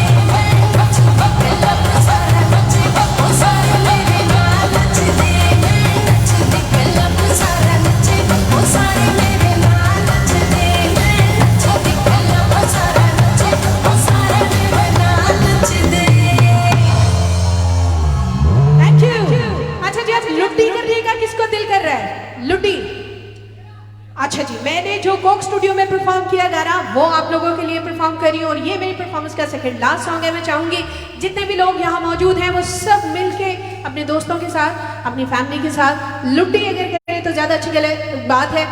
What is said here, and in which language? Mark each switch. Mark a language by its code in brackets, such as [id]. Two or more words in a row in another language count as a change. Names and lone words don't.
[pa] ਮੈਂ ਨੱਚਦੀ ਕਲੱਬ ਸਾਰਾ ਨੱਚੇ, ਓ ਸਾਰੇ ਮੇਰੇ ਨਾਲ ਨੱਚਦੇ। ਮੈਂ ਨੱਚਦੀ ਕਲੱਬ ਸਾਰਾ ਨੱਚੇ, ਓ ਸਾਰੇ ਮੇਰੇ ਨਾਲ ਨੱਚਦੇ। ਮੈਂ ਨੱਚਦੀ ਕਲੱਬ ਸਾਰਾ ਨੱਚੇ, ਓ ਸਾਰੇ ਮੇਰੇ ਨਾਲ ਨੱਚਦੇ। [en] Thank you. [hi] अच्छा जी, आप लुट्टी करिएगा, किसको दिल कर रहा है लुट्टी? अच्छा जी, मैंने जो कोक स्टूडियो में परफॉर्म किया गाना वो आप लोगों के लिए परफॉर्म कर रही हूँ, और ये मेरी परफॉर्मेंस का [en] second last song [hi] है। मैं चाहूँगी जितने भी लोग यहाँ मौजूद हैं वो सब मिलके अपने दोस्तों के साथ, अपनी फैमिली के साथ लुट्टी अगर करें तो ज़्यादा अच्छी बात है।